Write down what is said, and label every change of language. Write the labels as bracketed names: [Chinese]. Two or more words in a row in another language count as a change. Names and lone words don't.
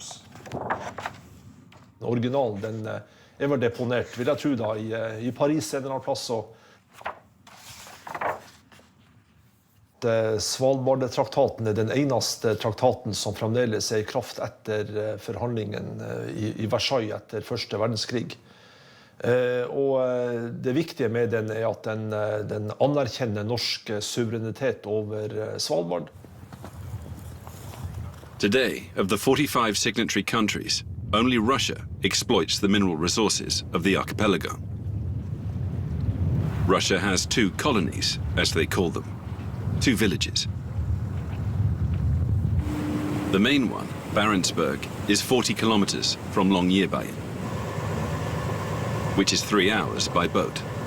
[Norwegian] Originalen, den er vel deponert, vil jeg tro da, i Paris en eller annen plass, og Svalbard-traktaten er den eneste traktaten som fremdeles er i kraft etter forhandlingen i Versailles etter første verdenskrig. Og det viktige med den er at den anerkjenner norsk suverenitet over Svalbard. [English] Today, of the 45 signatory countries, only Russia exploits the mineral resources of the archipelago. Russia has 2 colonies, as they call them. 2 villages. The main one, Barentsburg, is 40 kilometers from Longyearbyen, which is 3 hours by boat.